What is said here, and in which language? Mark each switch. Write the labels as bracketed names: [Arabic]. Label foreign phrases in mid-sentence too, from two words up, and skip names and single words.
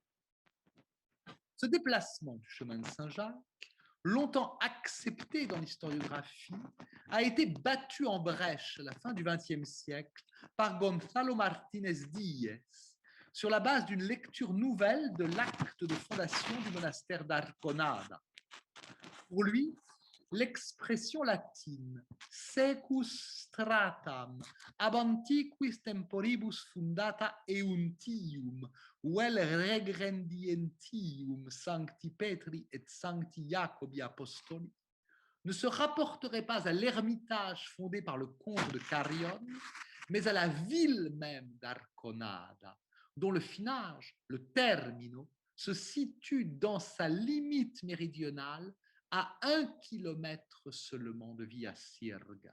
[French] Ce déplacement du chemin de Saint-Jacques, longtemps accepté dans l'historiographie, a été battu en brèche à la fin du XXe siècle par Gonzalo Martínez Díez, sur la base d'une lecture nouvelle de l'acte de fondation du monastère d'Arconada. Pour lui, l'expression latine [Latin] secus stratam ab antiquis temporibus fundata euntium vel regrendientium sancti Petri et sancti Jacobi apostoli [French] ne se rapporterait pas à l'ermitage fondé par le comte de Carrion, mais à la ville même d'Arconada, dont le finage, le termino, se situe dans sa limite méridionale à 1 kilomètre seulement de Villa Sirga.